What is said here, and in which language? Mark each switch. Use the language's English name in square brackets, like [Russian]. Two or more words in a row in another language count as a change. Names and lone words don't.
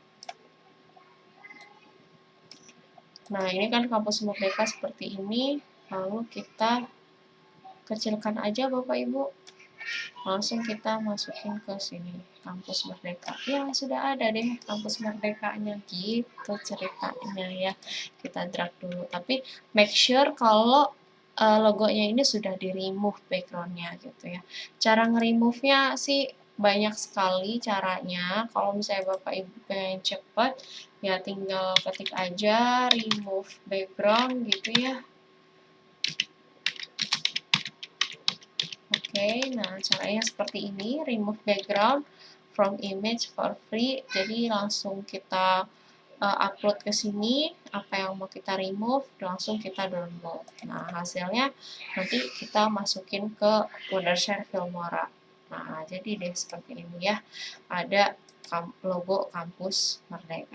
[Indonesian] Nah, ini kan Kampus Merdeka seperti ini. Lalu kita kecilkan aja Bapak Ibu. Langsung kita masukin ke sini, Kampus Merdeka. Ya, sudah ada deh Kampus Merdekanya gitu ceritanya ya. Kita drag dulu. Tapi [English] make sure [Indonesian] kalau logonya ini sudah di- [English] remove background- [Indonesian] nya gitu ya. Cara nge-remove-nya sih banyak sekali caranya. Kalau misalnya Bapak Ibu pengen cepet, ya tinggal ketik aja [English] remove background [Indonesian] gitu ya. Oke, nah caranya seperti ini, [English] remove background from image for free. [Indonesian] Jadi langsung kita upload ke sini, apa yang mau kita remove, langsung kita download. Nah, hasilnya nanti kita masukin ke Wondershare Filmora. Nah, jadi deh seperti ini ya, ada logo Kampus Merdeka.